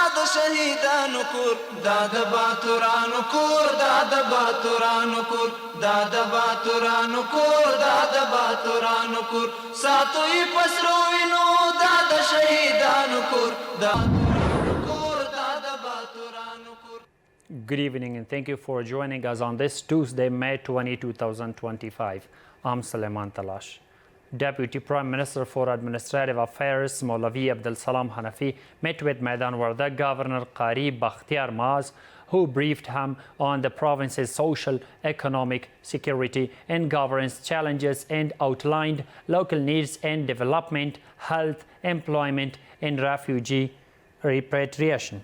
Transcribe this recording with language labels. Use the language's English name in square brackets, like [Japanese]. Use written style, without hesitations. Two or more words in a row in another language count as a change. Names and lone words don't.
[Pashto] شهیدانو کور دا د باتورانو کور دا د باتورانو کور دا د باتورانو کور دا د باتورانو کور ساتو یې پسرو وینو دا د شهیدانو کور دا [English] Good evening and thank you for joining us on this Tuesday, May 20, 2025. I'm Suleiman Talash. Deputy Prime Minister for Administrative Affairs Maulavi Abdul Salam Hanafi met with Maidan Warda Governor Qari Bakhtiar Maaz, who briefed him on the province's social, economic, security and governance challenges and outlined local needs and development, health, employment and refugee repatriation.